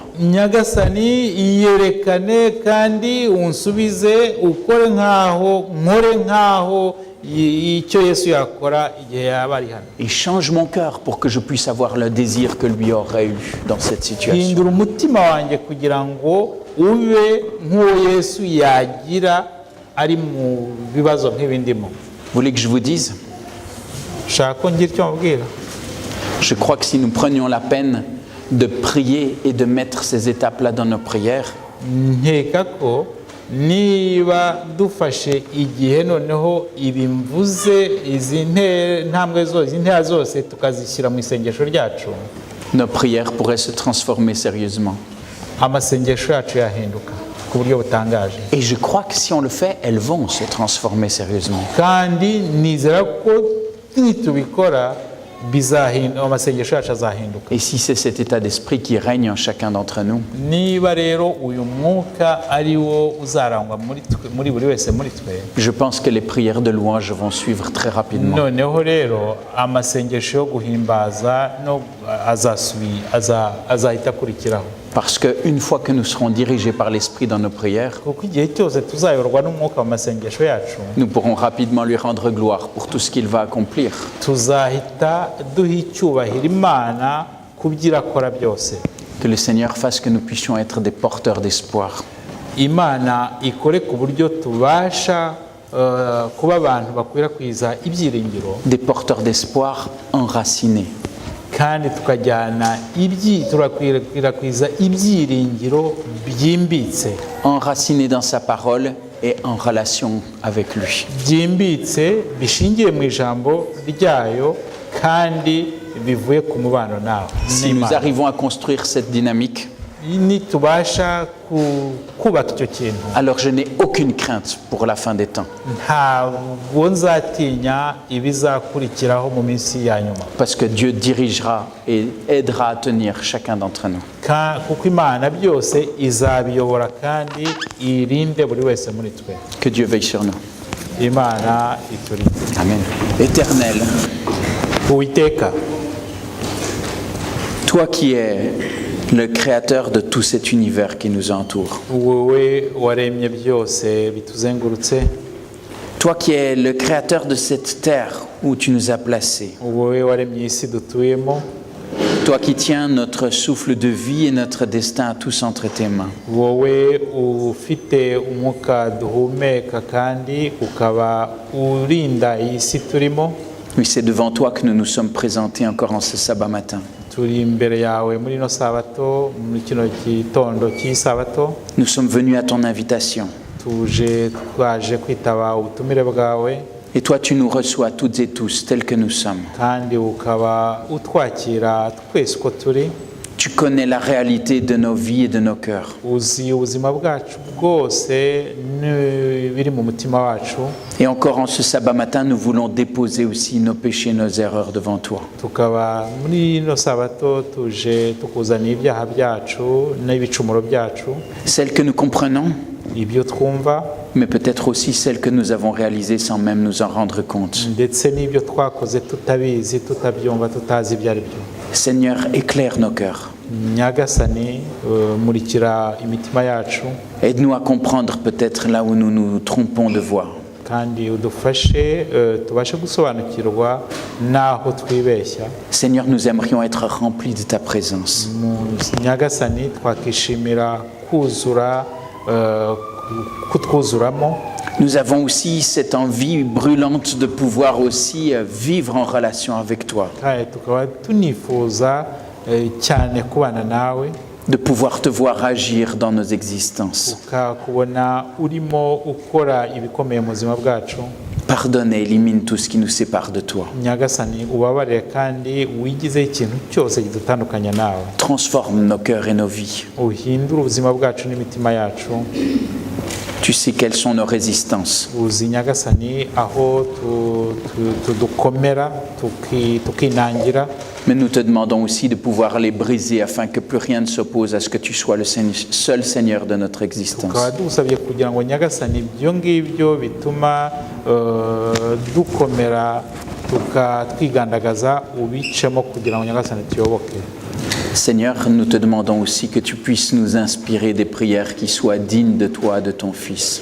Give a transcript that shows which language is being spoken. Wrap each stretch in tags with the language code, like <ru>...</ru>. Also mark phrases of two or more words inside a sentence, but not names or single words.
<rw>Nyagasani, yerekane kandi unsubize, ukore nkaho icyo Yesu yakora igihe yaba ari hano.</rw> <fr>Et change mon cœur pour que je puisse avoir le désir que lui aurait eu dans cette situation.</fr> <rw>Hindura umutima wanjye kugira ngo ube nk'uwo Yesu yagira ari mu bibazo nk'ibindimo.</rw> <fr>Vous voulez que je vous dise? Je crois que si nous prenions la peine de prier et de mettre ces étapes-là dans nos prières,</fr> <rw>nkeka ko niba dufashe igihe noneho ibimvuze izi ntera zose tukazishyira mu isengesho ryacu,</rw> <fr>nos prières pourraient se transformer sérieusement.</fr> <rw>Amasengesho yacu yahinduka ku buryo butangaje.</rw> <fr>Et je crois que si on le fait, elles vont se transformer sérieusement.</fr> <rw>Kandi nizera ko nitubikora amasengesho yacu azahinduka.</rw> <fr>Et si c'est cet état d'esprit qui règne en chacun d'entre nous,</fr> <rw>niba rero uyu mwuka ari wo uzarangwa muri buri wese muri twe,</rw> <fr>je pense que les prières de louange vont suivre très rapidement.</fr> <rw>noneho rero amasengesho yo guhimbaza no azahita akurikiraho.</rw> <fr>Parce qu'une fois que nous serons dirigés par l'Esprit dans nos prières,</fr> <rw>kuko igihe cyose tuzayoborwa n'umwuka mu masengesho yacu,</rw> <fr>nous pourrons rapidement lui rendre gloire pour tout ce qu'il va accomplir.</fr> <rw>tuzahita duha icyubahiro Imana ku byo irakora byose.</rw> <fr>Que le Seigneur fasse que nous puissions être des porteurs d'espoir.</fr> <rw>Imana ikore ku buryo tubasha kuba abantu bakwirakwiza ibyiringiro,</rw> <fr>Des porteurs d'espoir enracinés.</fr> <rw>kandi turakwirakwiza ibyiringiro byimbitse.</rw> <fr>Enracinés dans sa parole et en relation avec lui.</fr> <rw>Byimbitse bishingiye mu ijambo ryayo kandi bivuye ku mubano nawe.</rw> <fr>Si nous arrivons à construire cette dynamique,</fr> <rw>nitubasha kubaka icyo kintu</rw> <fr>alors je n'ai aucune crainte pour la fin des temps.</fr> <rw>ntabwo nzatinya ibizakurikiraho mu minsi ya nyuma</rw> <fr>Parce que Dieu dirigera et aidera à tenir chacun d'entre nous.</fr> <rw>kuko imana byose izabiyobora kandi irinde buri wese muri twe</rw> <fr>Que Dieu veille sur nous.</fr> <rw>imana iturinde.</rw> <fr>Amen. Éternel,</fr> <rw>Uwiteka,</rw> <fr>toi qui es le créateur de tout cet univers qui nous entoure,</fr> <rw>wowe waremye byose bituzengurutse,</rw> <fr>toi qui es le créateur de cette terre où tu nous as placés,</fr> <rw>wowe waremye isi dutuyemo,</rw> <fr>toi qui tiens notre souffle de vie et notre destin tous entre tes mains,</fr> <rw>wowe ufite umwuka duhumeka kandi ukaba urinda iyi si turimo.</rw> <fr>oui, c'est devant toi que nous nous sommes présentés encore en ce sabbat matin.</fr> <rw>Turi imbere yawe muri ino sabato, muri kino gitondo cy'isabato,</rw> <fr>Nous sommes venus à ton invitation.</fr> <rw>twaje kwitaba ubutumire bwawe</rw> <fr>Et toi, tu nous reçois toutes et tous tels que nous sommes.</fr> <rw>kandi ukaba utwakira twese uko turi.</rw> <fr>Tu connais la réalité de nos vies et de nos cœurs.</fr> <rw>Uzi ubuzima bwacu bwose n'ibiri mu mutima wacu.</rw> <fr>Et encore en ce sabbat matin, nous voulons déposer aussi nos péchés, nos erreurs devant toi.</fr> <rw>Tukaba muri ino sabato tuje tukuzaniye ibyaha byacu n'ibicumuro byacu,</rw> <fr>Celles que nous comprenons,</fr> <rw>ibyo twumva</rw> <fr>mais peut-être aussi celles que nous avons réalisées sans même nous en rendre compte.</fr> <rw>ndetse n'ibyo twakoze tutabizi, tutabyumva, tutazi ibyo ari byo.</rw> <fr>Seigneur, éclaire nos cœurs.</fr> <rw>Nyagasani, murikira imitima yacu</rw> <fr>Aide-nous à comprendre peut-être là où nous nous trompons de voie.</fr> <rw>kandi udufashe tubashe gusobanukirwa n'aho twibeshya.</rw> <fr>Seigneur, nous aimerions être remplis de ta présence.</fr> <rw>Nyagasani, twakishimira kuzura, kutwuzuramo.</rw> <fr>Nous avons aussi cette envie brûlante de pouvoir aussi vivre en relation avec toi,</fr> <rw>kandi tukaba tunifuza cyane kubana nawe,</rw> <fr>de pouvoir te voir agir dans nos existences.</fr> <rw>ukakubona urimo ukora ibikomeye mu buzima bwacu.</rw> <fr>Pardonne et élimine tout ce qui nous sépare de toi.</fr> <rw>Nyagasani, ubabarire kandi wigizeho ikintu cyose kidutandukanya nawe.</rw> <fr>Transforme nos cœurs et nos vies.</fr> <rw>Uhindure ubuzima bwacu n'imitima yacu.</rw> <fr>Tu sais quelles sont nos résistances.</fr> <rw>Uzi Nyagasani aho tudukomera tukinangira,</rw> <fr>Mais nous te demandons aussi de pouvoir les briser afin que plus rien ne s'oppose à ce que tu sois le seul Seigneur de notre existence.</fr> <rw>tukaba dusabye kugira ngo Nyagasani ibyo ngibyo bituma dukomera twigandagaza ubicemo kugira ngo Nyagasani tuyoboke.</rw> <fr>Seigneur, nous te demandons aussi que tu puisses nous inspirer des prières qui soient dignes de toi, de ton Fils.</fr>